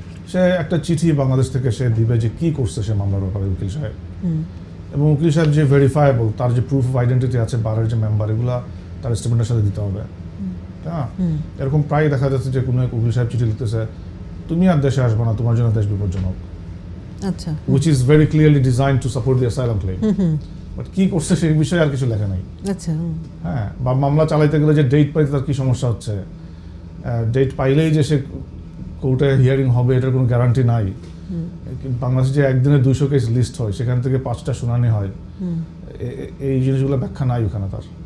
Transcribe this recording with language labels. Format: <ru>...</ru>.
<bn>সে একটা চিঠি বাংলাদেশ থেকে সে দিবে যে কি করছে সে মামলার ব্যাপারে উকিল সাহেব, এবং উকিল সাহেব যে ভেরিফায়েবল, তার যে প্রুফ অফ আইডেন্টিটি আছে, বারের যে মেম্বার, এগুলা তার স্টেটমেন্টের সাথে দিতে হবে। হ্যাঁ, এরকম প্রায় দেখা যাচ্ছে যে কোনো এক উকিল সাহেব চিঠি লিখতেছে তুমি আর দেশে আসবে না, তোমার জন্য দেশ বিপজ্জনক। আচ্ছা,</bn> <en>which is very clearly designed to support the asylum claim.</en> <bn>But কি করছে সেই বিষয়ে আর কিছু লেখা নাই। আচ্ছা, হ্যাঁ, বা মামলা চালাইতে গেলে যে ডেট পাইতে তার কি সমস্যা হচ্ছে, ডেট পাইলেই যে সে কোর্টে হিয়ারিং হবে এটার কোনো গ্যারান্টি নাই। বাংলাদেশে যে একদিনে 200 কেস লিস্ট হয়, সেখান থেকে 5টা শুনানি হয়, এই জিনিসগুলো ব্যাখ্যা নাই ওখানে তার।</bn>